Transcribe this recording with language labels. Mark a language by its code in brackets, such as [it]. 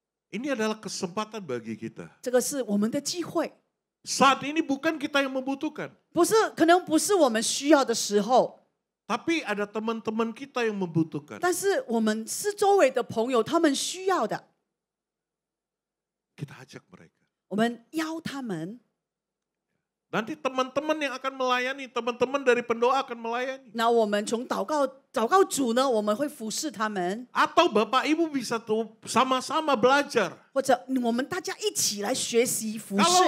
[id] ini adalah kesempatan bagi kita. [zh] 这个是我们的机会， [id] Saat ini bukan kita yang membutuhkan, [zh] 可能不是我们需要的时候， [id] tapi ada teman-teman kita yang membutuhkan. [zh] 但是我们是周围的朋友，他们需要的， [id] Kita ajak mereka. [zh] 我们邀他们。 [id] Nanti teman-teman yang akan melayani, teman-teman dari pendoa akan melayani. [zh] 那我们从祷告主呢，我们会服侍他们， [id] Atau Bapak Ibu bisa tuh sama-sama belajar. [zh] 或者我们大家一起来学习服侍。